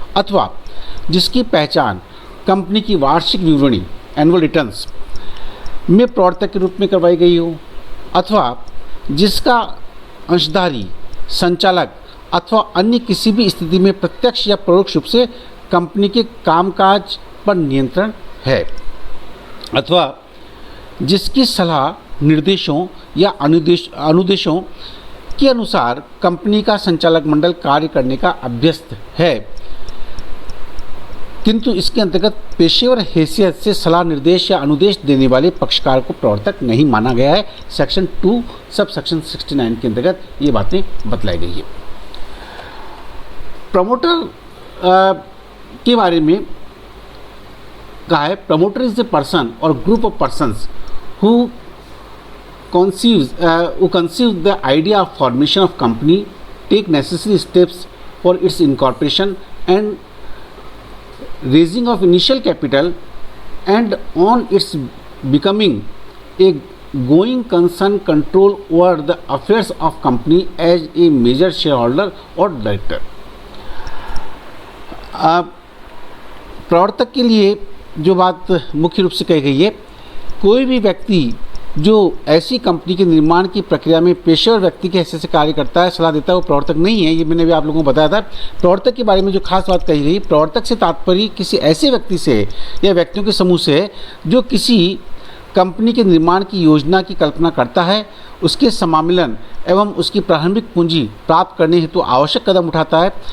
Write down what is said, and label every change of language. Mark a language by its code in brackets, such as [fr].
[hi] अथवा जिसकी पहचान कंपनी की वार्षिक विवरणी, एनुअल रिटर्न्स में प्रवर्तक के रूप में करवाई गई हो, अथवा जिसका अंशधारी, संचालक अथवा अन्य किसी भी स्थिति में प्रत्यक्ष या परोक्ष रूप से कंपनी के कामकाज पर नियंत्रण है, अथवा जिसकी सलाह, निर्देशों या अनुदेशों के अनुसार कंपनी का संचालक मंडल कार्य करने का अभ्यस्त है, किंतु इसके अंतर्गत पेशेवर हैसियत से सलाह, निर्देश या अनुदेश देने वाले पक्षकार को प्रवर्तक नहीं माना गया है। सेक्शन 2 सब सेक्शन 69 के अंतर्गत ये बातें बतलाई गई है। प्रमोटर के बारे में कहा है, [en] Promoter is the person or group of persons who conceive the idea of formation of company, take necessary steps for its incorporation and raising of initial capital, and on its becoming a going concern control over the affairs of company as a major shareholder or director। [hi] प्रवर्तक के लिए जो बात मुख्य रूप से कही गई है, कोई भी व्यक्ति जो ऐसी कंपनी के निर्माण की प्रक्रिया में पेशेवर व्यक्ति के हैसियत से कार्य करता है, सलाह देता है, वो प्रवर्तक नहीं है। ये मैंने भी आप लोगों को बताया था। प्रवर्तक के बारे में जो खास बात कही गई, प्रवर्तक से तात्पर्य किसी ऐसे व्यक्ति से या व्यक्तियों के समूह से जो किसी कंपनी के निर्माण की योजना की कल्पना करता है, उसके समामेलन एवं उसकी प्रारंभिक पूंजी प्राप्त करने हेतु आवश्यक कदम उठाता है।